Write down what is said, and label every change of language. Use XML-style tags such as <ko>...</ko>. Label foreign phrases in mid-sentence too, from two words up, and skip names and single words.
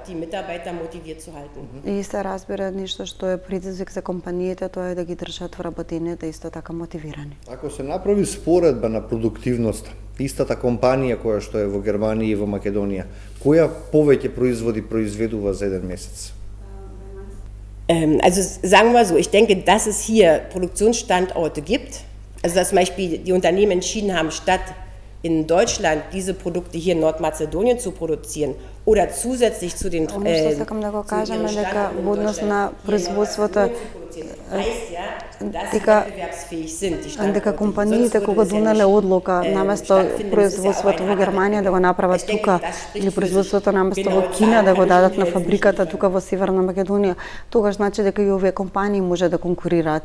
<mk>И се разбира нешто што е предизвик за компаниите, тоа е да ги држат вработените исто така мотивирани. Ако се направи споредба на продуктивноста, истата компанија која што е во Германија и во Македонија, која повеќе произведува за еден месец?</mk> <de>Also sagen wir so, ich denke, dass es hier Produktionsstandorte gibt, also dass zum Beispiel die Unternehmen entschieden haben, statt in Deutschland diese Produkte hier in Nordmazedonien zu produzieren oder zusätzlich zu den</de> <mk>дека компаниите кога донале одлука наместо производството во Германија да го направат тука или производството наместо во Кина да го дадат на фабриката тука во Северна Македонија, тогаш значи дека и овие компании може да конкурираат.</mk>